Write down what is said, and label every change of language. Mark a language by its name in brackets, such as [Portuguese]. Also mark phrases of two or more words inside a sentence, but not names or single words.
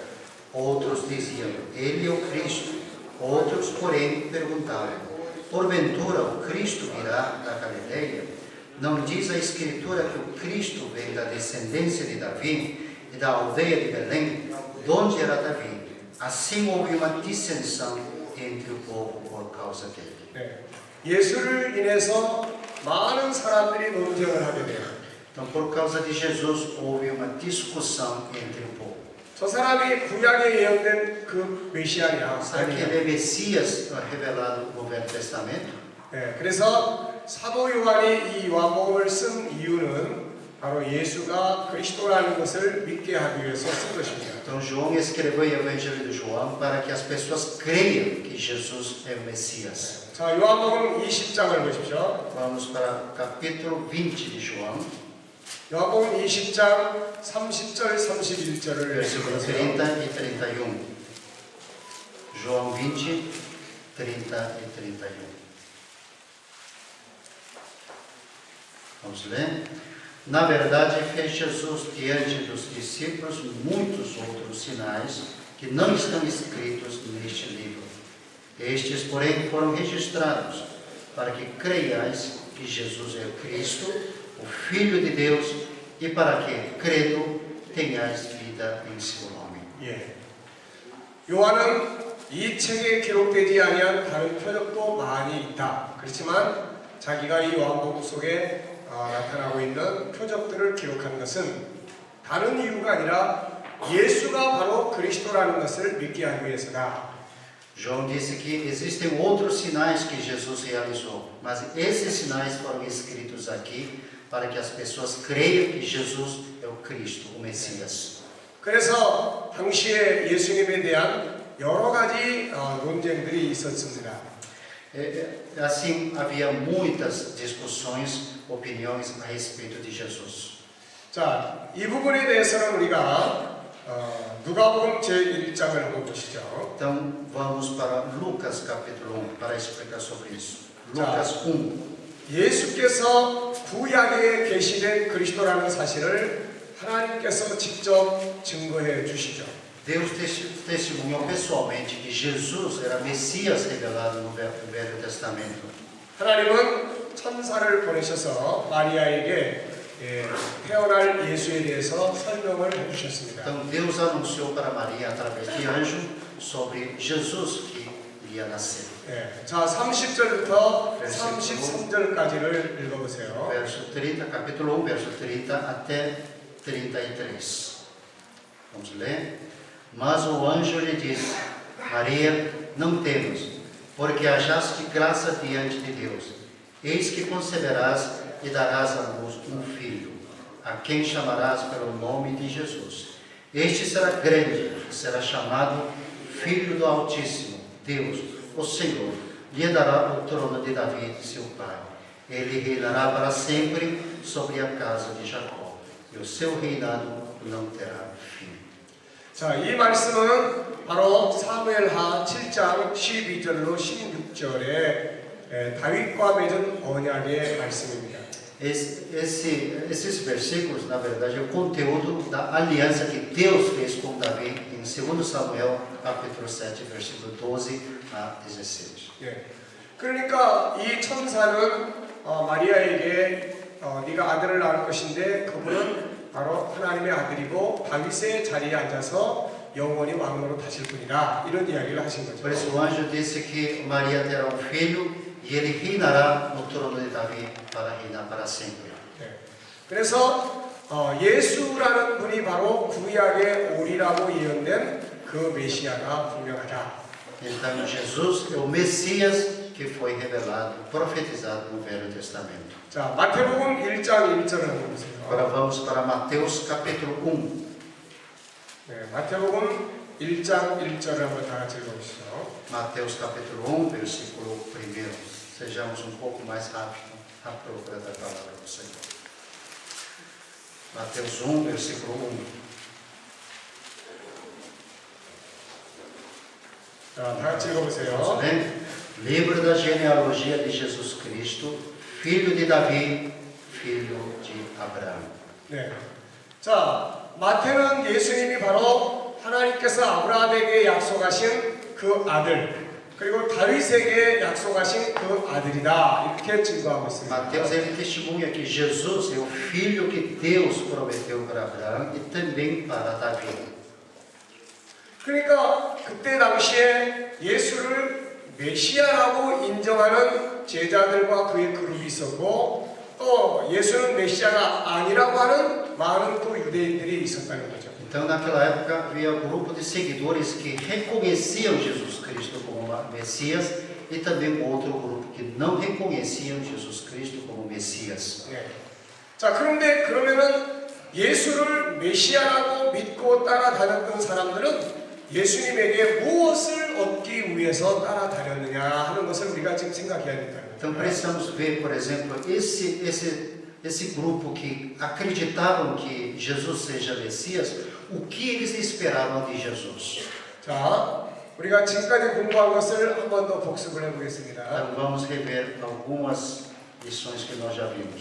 [Portuguese] Outros diziam: Ele é o Cristo. Outros, porém, perguntavam: Porventura o Cristo virá da Galileia? Não diz a Escritura que o Cristo vem da descendência de Davi e da aldeia de Belém, de onde era Davi? Assim houve uma dissensão entre o povo por causa dele. [Korean] 예수를 인해서 많은 사람들이 논쟁을 하게 돼요. [Portuguese] Então, por causa de Jesus, houve uma discussão entre o povo. [Korean] 저 사람이 구약에 예언된 그 메시아냐 [Portuguese] Será que [Korean] 아니냐. [Portuguese] ele é Messias revelado no Velho Testamento? [Korean] 그래서 사도 요한이 이 요한복음을 쓴 이유는 바로 예수가 그리스도라는 것을 믿게 하기 위해서 쓴 것입니다. [Portuguese] Então, João escreveu o Evangelho de João para que as pessoas creiam que Jesus é o Messias. [Korean] 자, 요한복음 20장을 보십시오. [Portuguese] Vamos para o capítulo 20 de João, [Korean] 요한복음 20장 30절 31절을 [Portuguese] versículos 30 e 31. João 20, 30 e 31. Vamos ler? Na verdade, fez Jesus diante dos discípulos muitos outros sinais que não estão escritos neste livro. Estes, porém, foram registrados para que creiais que Jesus é o Cristo, o Filho de Deus, e para que, crendo, tenhais vida em seu nome. [Korean] 예. 요한은 이 책에 기록되지 아니한 다른 표적도 많이 있다. 그렇지만 자기가 이 요한복음 속에 나타나고 있는 표적들을 기록한 것은 다른 이유가 아니라 예수가 바로 그리스도라는 것을 믿게 하기 위해서다. [Portuguese] João disse que existem outros sinais que Jesus realizou, mas esses sinais foram escritos aqui para que as pessoas creiam que Jesus é o Cristo, o Messias. [Korean] 그래서 당시에 예수님에 대한 여러 가지 논쟁들이 있었습니다. [Portuguese] Assim, havia muitas discussões, opiniões a respeito de Jesus. [Korean] 자, 이 부분에 대해서는 우리가 누가복음 제1장을 한번 보시죠. [Portuguese] Então, vamos para Lucas capítulo 1 para explicar sobre isso. Lucas 1. [Korean] 예수께서 구약에 계시된 그리스도라는 사실을 하나님께서 직접 증거해 주시죠. [Portuguese] Deus testemunhou pessoalmente que Jesus era Messias revelado no Velho Testamento. [Korean] 하나님은 천사를 보내셔서 마리아에게 태어날 예수에 대해서 설명을 해주셨습니다. [Portuguese] Então Deus anunciou para Maria através de anjo sobre Jesus que iria nascer. [Korean] 자, 30절부터 33절까지를 읽어보세요. [Portuguese] Verso 30, capítulo 1, verso 30 até 33. Vamos ler. Mas o anjo lhe disse: Maria, não temas, porque achaste graça diante de Deus. Eis que conceberás e darás à luz filho, a quem chamarás pelo nome de Jesus. Este será grande, será chamado Filho do Altíssimo. Deus, o Senhor, lhe dará o trono de Davi, seu pai. Ele reinará para sempre sobre a casa de Jacó, e o seu reinado não terá fim. [Korean] 자, 이 말씀은 바로 사무엘하 7장 12절로 16절에 다윗과 맺은 언약의 말씀입니다. [Portuguese] Esses versículos, na verdade, é o conteúdo da aliança que Deus fez com Davi em 2 Samuel, capítulo 7, versículo 12 a 17. [Korean] 예. 그러니까 이 천사는 마리아에게 네가 아들을 낳을 것인데 그분은 바로 하나님의 아들이고 다윗의 자리에 앉아서 영원히 왕으로 타실 분이다. 이런 이야기를 하신 거죠. [Portuguese] Por isso o anjo disse que Maria terá um filho e ele reinará no trono de Davi para reinar para sempre. [Korean] 네. 그래서 예수라는 분이 바로 구약의 오리라고 예언된 그 메시아가 분명하다. [Portuguese] Então Jesus é o Messias que foi revelado, profetizado no Velho Testamento. [Korean] 자, 마태복음 1장 1절을 한번 보세요. [Portuguese] Agora vamos para Mateus capítulo 1. [Korean] 네, 마태복음 1장 1절을 한번 다 같이 읽어보시죠. [Portuguese] Mateus capítulo 1, versículo 1. Sejamos um pouco mais rápido à procura da palavra do Senhor. Mateus 1, versículo 1. [Korean] 자, 다 같이 읽어보세요. [Portuguese] Livro da genealogia de Jesus Cristo, filho de Davi, filho de Abraão. [Korean] 네. 자, 마태는 예수님이 바로 하나님께서 아브라함에게 약속하신 그 아들, 그리고 다윗에게 약속하신 그 아들이다. 이렇게 증거하고 있습니다. [Portuguese] Mateus ele testemunha que Jesus é o filho que Deus prometeu para Abraão e também para Davi. [Korean] 그러니까 그때 당시에 예수를 메시아라고 인정하는 제자들과 그의 그룹이 있었고 또 예수는 메시아가 아니라고 하는 많은 또 유대인들이 있었다는 거죠. [Portuguese] Então naquela época havia um grupo de seguidores que reconheciam Jesus Cristo como Messias e também outro grupo que não reconheciam Jesus Cristo como Messias. [Korean] 네. 자, 그런데 그러면은 예수를 메시아라고 믿고 따라다녔던 사람들은 예수님에게 무엇을 얻기 위해서 따라다녔느냐 하는 것을 우리가 지금 생각해야 된다는 거죠. [Portuguese] Então precisamos ver, por exemplo, esse grupo que acreditavam que Jesus seja Messias, o que eles esperavam de Jesus. [Korean] 자, 우리가 지금까지 공부한 것을 한 번 더 복습을 해보겠습니다. [Portuguese] Então vamos rever algumas lições que nós já vimos.